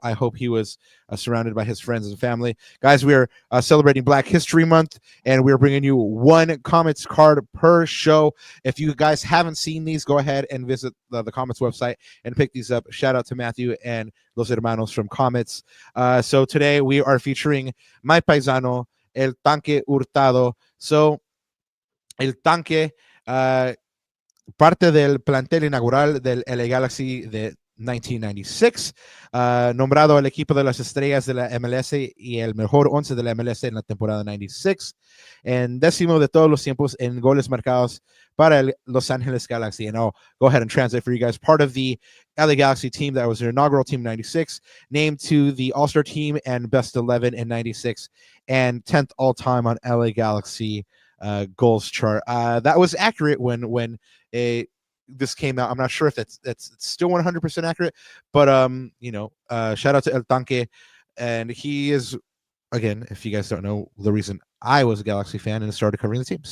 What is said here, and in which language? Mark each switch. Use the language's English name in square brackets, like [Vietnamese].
[English] I hope he was surrounded by his friends and family. Guys, we are celebrating Black History Month, and we're bringing you one Comets card per show. If you guys haven't seen these, go ahead and visit the Comets website and pick these up. Shout out to Matthew and Los Hermanos from Comets. So today we are featuring my paisano, El Tanque Hurtado. [Spanish] So, El Tanque, parte del plantel inaugural del LA Galaxy de 1996, nombrado el equipo de las estrellas de la MLS y el mejor 11 de la MLS en la temporada 96, en décimo de todos los tiempos en goles marcados para el Los Angeles Galaxy. [English] And I'll go ahead and translate for you guys. Part of the LA Galaxy team that was their inaugural team in 96, named to the All-Star team and Best 11 in 96, and 10th all-time on LA Galaxy goals chart. That was accurate when this came out. I'm not sure if that's still 100% accurate, but shout out to El Tanque, and he is, again, if you guys don't know, the reason I was a Galaxy fan and started covering the team.